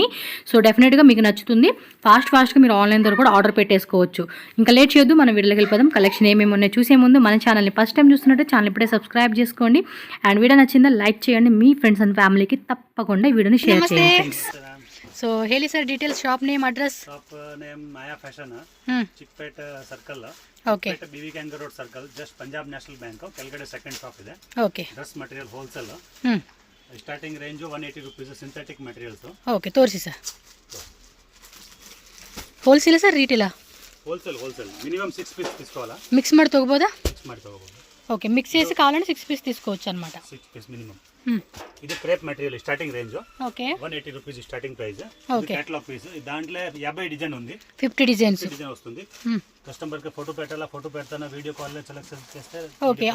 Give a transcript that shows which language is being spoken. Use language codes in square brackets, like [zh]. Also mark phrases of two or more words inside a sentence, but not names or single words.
[te] సో డెఫినెట్గా మీకు నచ్చుతుంది. ఫాస్ట్గా మీరు ఆన్లైన్ ద్వారా కూడా ఆర్డర్ పెట్టేసుకోవచ్చు. ఇంకా లేట్ చేయొద్దు, మనం వీడియోకి వెళ్ళిపోదాం. కలెక్షన్ ఏమేమి ఉన్నాయో చూసే ముందు మన ఛానల్ని [en] first time [te] చూస్తున్నట్టు ఛానల్ ఇప్పుడే సబ్స్క్రైబ్ చేసుకోండి. [en] and video [te] నచ్చిందా లైక్ చేయండి. మీ [en] friends and familyki [te] తప్పకుండా ఈ వీడియోని షేర్ చేయండి. [kn] సో ಹೇಳಿ ಸರ್ ಡೀಟೇಲ್ಸ್, [en] shop name, [kn] ಅಡ್ರೆಸ್. [en] Shop name Maya Fashion, Chickpete circle. [kn] ಓಕೆ. ಬಿವಿ ಕ್ಯಾಂಗ್ ರೋಡ್ ಸರ್ಕಲ್, ಜಸ್ಟ್ ಪಂಜಾಬ್ ನ್ಯಾಷನಲ್ ಬ್ಯಾಂಕ್ ಕೆಳಗಡೆ [en] second shop [kn] ಇದೆ. ಓಕೆ. [en] Dress material wholesale. Starting range 180 rupees synthetic materials. [kn] ಓಕೆ, ತೋರಿಸಿ ಸರ್. ಹೋಲ್ಸೇಲ್ ಸರ್ ರಿಟೇಲಾ? [te] ಹೋಲ್ಸೇಲ್ మినిమం 6 పీస్ తీసుకోవాలా? [kn] మిక్స్ ಮಾಡಿ ತಗೋಬೋದಾ? మిక్స్ ಮಾಡಿ ತಗೋಬಹುದು. [te] ఓకే, మిక్స్ చేసి కావాలంటే 6 పీస్ తీసుకోవచ్చు అన్నమాట. [en] 6 piece minimum. ఇది crepe material starting range. [te] ఓకే. [en] 180 rupees starting price. [te] ఓకే. [en] catalogue piece. [te] దాంట్లో 50 డిజైన్ ఉంది. 50 డిజైన్స్ వస్తుంది. కస్టమర్ కి ఫోటో పెట్టాలా, ఫోటో పెడతానా, [en] video call [te] లో సెలెక్షన్ చేస్తే ఓకే.